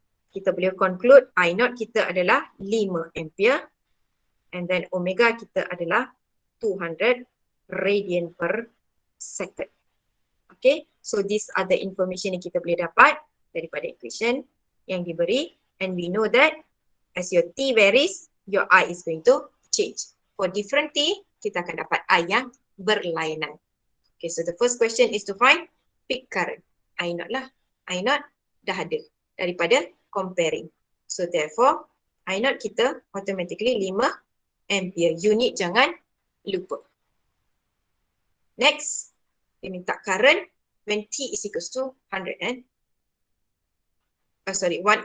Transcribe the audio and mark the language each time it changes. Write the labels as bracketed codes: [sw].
[ms] Kita boleh [en] conclude I0 [ms] kita adalah [en] 5 ampere, and then omega kita adalah 200 radian per second. Okay, so these are the information [ms] yang kita boleh dapat daripada [en] equation [ms] yang diberi, [en] and we know that as your T varies, your I is going to change. For different [ms] T, kita akan dapat I yang berlainan. [en] Okay, so the first question is to find peak current. [ms] I naught lah. I naught dah ada daripada comparing. [en] So therefore, I naught [ms] kita [en] automatically 5 ampere. [ms] Unit jangan lupa. [en] Next, [ms] dia minta [en] current when T is equals to 100 and 1/100.